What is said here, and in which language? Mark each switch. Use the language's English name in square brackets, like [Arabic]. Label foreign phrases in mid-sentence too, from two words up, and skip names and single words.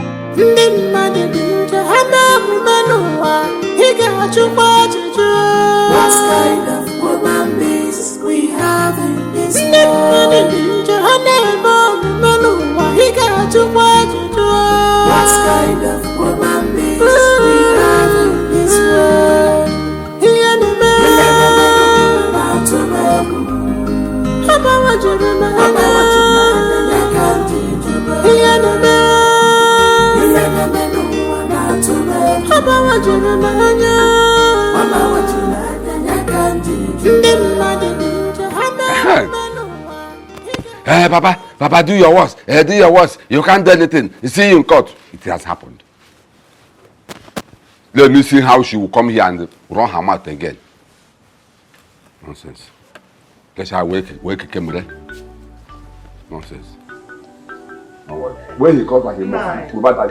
[Igbo] Ndị mmadụ dị njọ, ha na-emume n'ụwa, ị ga-achụkwa ajụjụ. [English] What kind of woman beings we have in this world? [Igbo] Ndị mmadụ dị njọ, ha na-eme omume n'ụwa, ị ga-achụkwa ajụjụ. [English] What kind of woman beings we have in this world? [Igbo] Ihe na-eme na-atụ m egwu. Abawa juru m anya. Ihe na-eme n'ụwa na-atụ m egwu. Abawa juru m anya. Ndị mmadụ dị njọ, ha na-eme n'ụwa. [English] Hey, Papa, do your worst. Do your worst. You can't do anything. You see you in court. It has happened. Let me see how she will come here and run her mouth again. Nonsense. Guess how wake came with it. Nonsense. When he comes back, he must go back that.